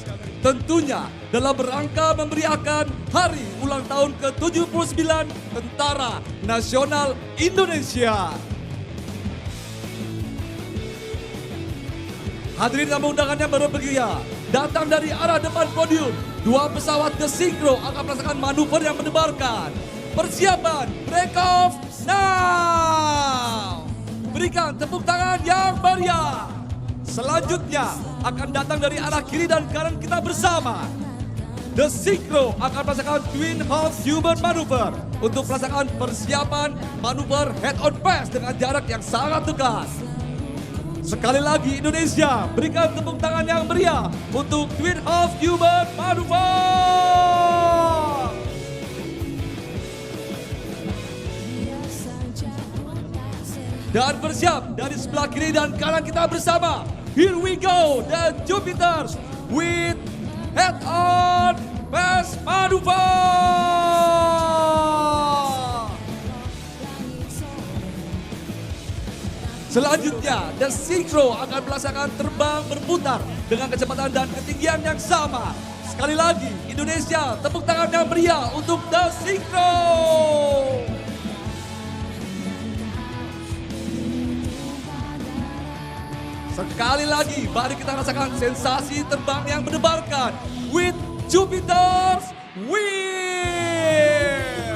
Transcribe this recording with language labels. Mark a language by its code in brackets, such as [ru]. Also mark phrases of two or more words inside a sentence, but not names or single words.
[id] Tentunya dalam rangka memeriahkan hari ulang tahun ke-79 Tentara Nasional Indonesia. Hadirin tamu undangan yang berbahagia, datang dari arah depan podium, 2 pesawat The Synchro akan melaksanakan manuver yang mendebarkan. Persiapan, [en] break off now! [id] Berikan tepuk tangan yang meriah. Selanjutnya akan datang dari arah kiri dan kanan kita bersama. The Synchro akan melaksanakan Twin Half Human Maneuver untuk melaksanakan persiapan manuver [en] head-on pass [id] dengan jarak yang sangat dekat. Sekali lagi Indonesia, berikan tepuk tangan yang meriah untuk Twin Half Human Maneuver. Dan bersiap dari sebelah kiri dan kanan kita bersama. [en] Here we go, the Jupiters with head-on pass maneuver. [id] Selanjutnya, The Synchro akan melaksanakan terbang berputar dengan kecepatan dan ketinggian yang sama. Sekali lagi, Indonesia, tepuk tangan yang meriah untuk The Synchro. Sekali lagi, mari kita rasakan sensasi terbang yang mendebarkan [en] with Jupiter's Wheel.